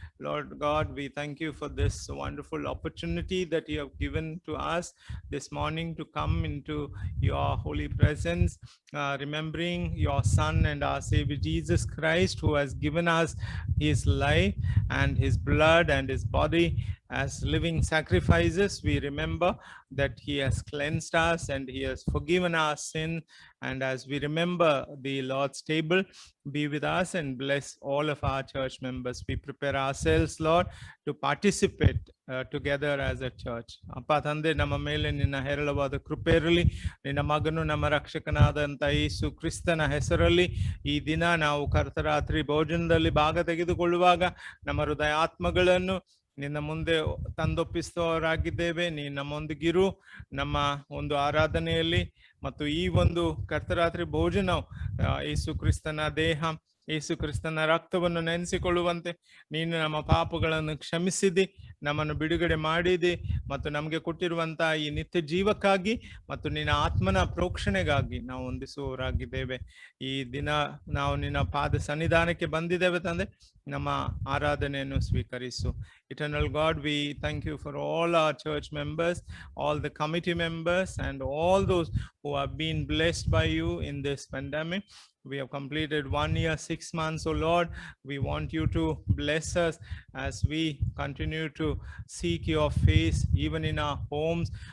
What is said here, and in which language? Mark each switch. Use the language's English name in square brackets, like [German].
[English] Lord God, we thank you for this wonderful opportunity that you have given to us this morning to come into your holy presence, remembering your Son and our Savior Jesus Christ, who has given us his life and his blood and his body as living sacrifices. We remember that he has cleansed us and he has forgiven our sin. And as we remember the Lord's table, be with us and bless all of our church members. We prepare ourselves, Lord, to participate together as a church. [Kannada] ಅಪ್ಪ ತಂದೆ, ನಮ್ಮ ಮೇಲೆ ನಿನ್ನ ಹೇರಳವಾದ ಕೃಪೆಯಿರಲಿ. ನಿನ್ನ ಮಗನು ನಮ್ಮ ರಕ್ಷಕನಾದಂಥ ಯೇಸು ಕ್ರಿಸ್ತನ ಹೆಸರಲ್ಲಿ ಈ ದಿನ ನಾವು ಕರ್ತರಾತ್ರಿ ಭೋಜನದಲ್ಲಿ ಭಾಗ ತೆಗೆದುಕೊಳ್ಳುವಾಗ ನಮ್ಮ ಹೃದಯಾತ್ಮಗಳನ್ನು ನಿನ್ನ ಮುಂದೆ ತಂದೊಪ್ಪಿಸುವವರಾಗಿದ್ದೇವೆ. ನೀ ನಮ್ಮೊಂದಿಗಿರು ನಮ್ಮ ಒಂದು ಆರಾಧನೆಯಲ್ಲಿ ಮತ್ತು ಈ ಒಂದು ಕರ್ತರಾತ್ರಿ ಭೋಜನ ಯೇಸು ಕ್ರಿಸ್ತನ ದೇಹ, ಯೇಸು ಕ್ರಿಸ್ತನ ರಕ್ತವನ್ನು ನೆನೆಸಿಕೊಳ್ಳುವಂತೆ ನೀನು ನಮ್ಮ ಪಾಪಗಳನ್ನು ಕ್ಷಮಿಸಿದಿ, ನಮ್ಮನ್ನು ಬಿಡುಗಡೆ ಮಾಡಿದಿ ಮತ್ತು ನಮಗೆ ಕೊಟ್ಟಿರುವಂತಹ ಈ ನಿತ್ಯ ಜೀವಕ್ಕಾಗಿ ಮತ್ತು ನಿನ್ನ ಆತ್ಮನ ಪ್ರೋಕ್ಷಣೆಗಾಗಿ ನಾವು ಹೊಂದಿಸುವವರಾಗಿದ್ದೇವೆ. ಈ ದಿನ ನಾವು ನಿನ್ನ ಪಾದ ಸನ್ನಿಧಾನಕ್ಕೆ ಬಂದಿದ್ದೇವೆ ತಂದೆ, ನಮ್ಮ ಆರಾಧನೆಯನ್ನು ಸ್ವೀಕರಿಸು. [English] Eternal God, we thank you for all our church members, all the committee members, and all those who have been blessed by you in this pandemic. We have completed 1 year, 6 months. Oh Lord, we want you to bless us as we continue to seek your face, even in our homes.